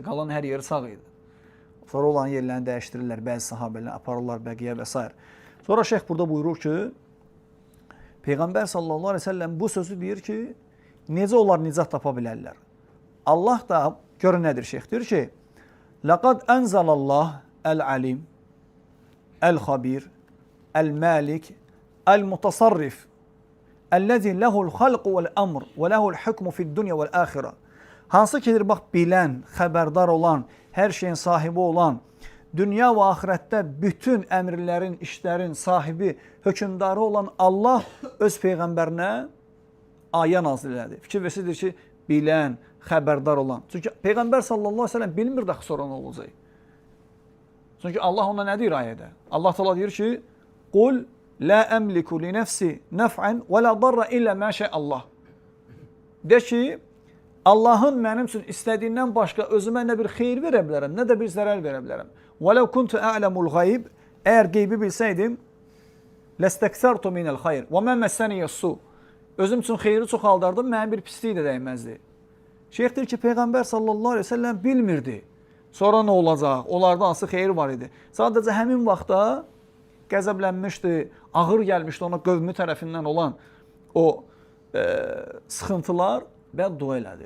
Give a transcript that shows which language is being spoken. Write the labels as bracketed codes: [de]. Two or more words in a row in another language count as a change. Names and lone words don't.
[az] Qalan hər yeri sağ idi. Sonra olan yerlərini dəyişdirirlər, bəzi sahabələr aparırlar bəqiyə və s. Sonra şeyx burada buyurur ki, Peyğəmbər [ar] صلى الله عليه وسلم [az] bu sözü deyir ki, necə onlar nicat tapa bilərlər? Allah da görün nədir şeyx deyir ki, [ar] لقد أنزل الله العليم الخبير المالك المتصرف الذي له الخلق والأمر وله الحكم في الدنيا والآخرة. [az] Hansı kidir bax bilən, xəbərdar olan, hər şeyin sahibi olan, dünya və axirətdə bütün əmrlərin, işlərin sahibi, hökmdarı olan Allah öz peyğəmbərinə ayə nazil elədi. Fikir versidir ki, bilən, xəbərdar olan. Çünki peyğəmbər [ar] صلى الله عليه وسلم [az] bilmir də sonra nə olacaq. Çünki Allah ona nə deyir ayədə? Allah təala deyir ki: [ar] "قل لا أملك لنفسي نفعا ولا ضرا إلا ما شاء الله." [az] De ki, Allahın mənim üçün istədiyindən başqa özümə nə bir xeyir verə bilərəm, nə də bir zərər verə bilərəm. [ar] وَلَوْ كُنْتُ أَعْلَمُ الْغَيْبِ [az] Əgər qeybi bilsəydim, [ar] لَسْتَكْسَرْتُ مِنَ الْخَيْرِ وَمَا مَسَّنِيَ السُّوءُ [az] Özüm üçün xeyri çoxaldardım, mənim bir pisliyi də dəyməzdi. Şeyx deyir ki, Peyğəmbər [ar] صلى الله عليه وسلم [az] bilmirdi. Sonra nə olacaq? Onlarda hansı xeyir var idi? Sadəcə həmin vaxtda qəzəblənmişdi, ağır gəlmişdi ona qövmü tərəfindən olan o sıxıntılar bəddua elədi.